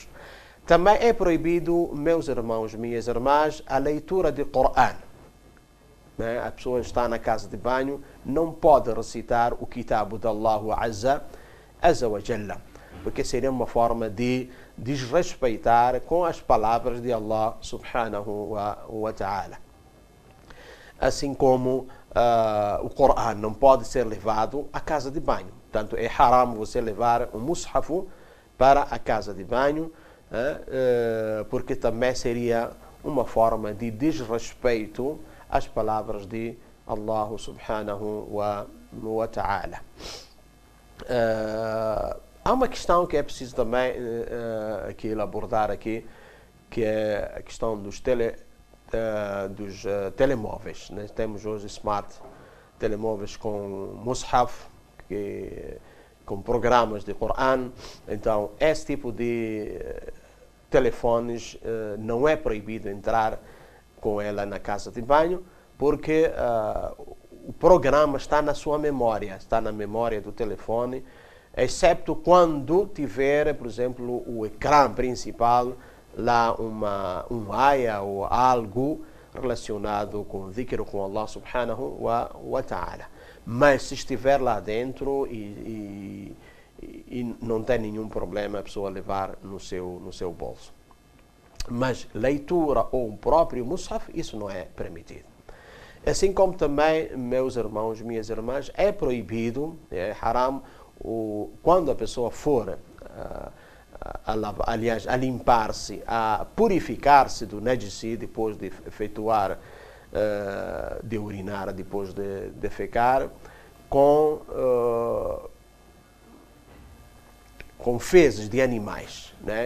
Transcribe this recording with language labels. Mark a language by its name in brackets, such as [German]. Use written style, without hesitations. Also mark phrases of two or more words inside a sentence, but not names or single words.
[Portuguese] Também é proibido, meus irmãos, minhas irmãs, a leitura de Coran, né? A pessoa está na casa de banho, não pode recitar o Kitabu de Allah [Arabic] عز وجل, [Portuguese] porque seria uma forma de desrespeitar com as palavras de Allah [Arabic] سبحانه وتعالى. [Portuguese] Assim como o Coran não pode ser levado à casa de banho. Portanto, é haram você levar um mushafu para a casa de banho, porque também seria uma forma de desrespeito às palavras de Allah [Arabic] سبحانه وتعالى. [Portuguese] Há uma questão que é preciso também aqui abordar aqui, que é a questão dos telemóveis. Nós temos hoje smart telemóveis com mushaf, com programas de Coran. Então, esse tipo de telefones não é proibido entrar com ela na casa de banho, porque o programa está na sua memória, está na memória do telefone, exceto quando tiver, por exemplo, o ecrã principal, lá um aya ou algo relacionado com o dhikr, com Allah [Arabic] سبحانه وتعالى. [Portuguese] Mas se estiver lá dentro e não tem nenhum problema a pessoa levar no seu bolso. Mas leitura ou o próprio mushaf, isso não é permitido. Assim como também, meus irmãos, minhas irmãs, é proibido, é haram, quando a pessoa for a limpar-se, a purificar-se do najisi depois de efetuar, de urinar, depois de defecar, com fezes de animais, né?